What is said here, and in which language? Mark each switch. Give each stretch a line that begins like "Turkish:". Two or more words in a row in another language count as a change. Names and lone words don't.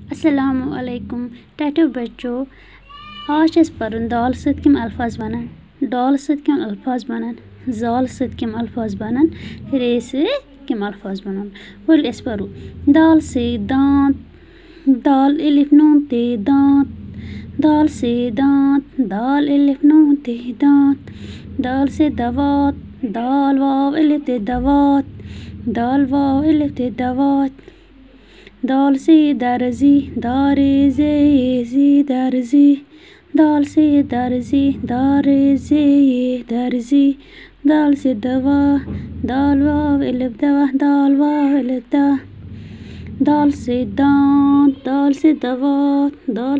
Arabic: السلام علیکم
Kashmiri: ٹیٹو بچو آج اس پرن دال سۭتۍ کم الفاظ بنان ڈال سۭتۍ کم الفاظ بنان زال سۭتۍ کم الفاظ بنان رے سۭتۍ کم الفاظ بنان ول اس پرو دال سے دانت دال الف نون تے دانت دال سے دانت دال الف نون تے دانت دال سے دوات دال واو الف تے دوات دال واو الف تے دوات دال سے درزی دارے زی درزی دال سے درزی دارے زے درزی دال سے دوا دال واو الف دوا دال واو الف دا دال سے دانت دال سے دوات دال